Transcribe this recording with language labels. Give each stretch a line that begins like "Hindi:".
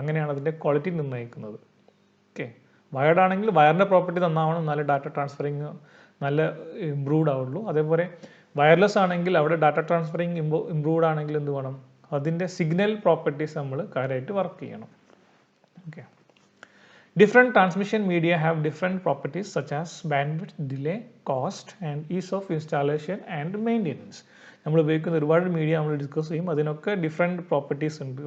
Malayalam: അങ്ങനെയാണ് അതിൻ്റെ ക്വാളിറ്റി നിർണ്ണയിക്കുന്നത്. ഓക്കെ, വയർഡ് ആണെങ്കിൽ വയറിൻ്റെ പ്രോപ്പർട്ടി നന്നാവണം, നല്ല ഡാറ്റ ട്രാൻസ്ഫറിങ് നല്ല ഇമ്പ്രൂവ്ഡ് ആവുള്ളൂ. അതേപോലെ വയർലെസ് ആണെങ്കിൽ അവിടെ ഡാറ്റ ട്രാൻസ്ഫറിങ് ഇമ്പ്രൂവ്ഡ് ആണെങ്കിൽ എന്ത് വേണം, അതിൻ്റെ സിഗ്നൽ പ്രോപ്പർട്ടീസ് നമ്മൾ കാര്യമായിട്ട് വർക്ക് ചെയ്യണം.
English: Okay, different transmission media have different properties such as bandwidth, delay, cost and ease of installation and maintenance.
Malayalam: നമ്മൾ ഉപയോഗിക്കുന്ന ഒരുപാട് മീഡിയ നമ്മൾ ഡിസ്കസ് ചെയ്യും, അതിനൊക്കെ ഡിഫറെൻറ്റ് പ്രോപ്പർട്ടീസ് ഉണ്ട്.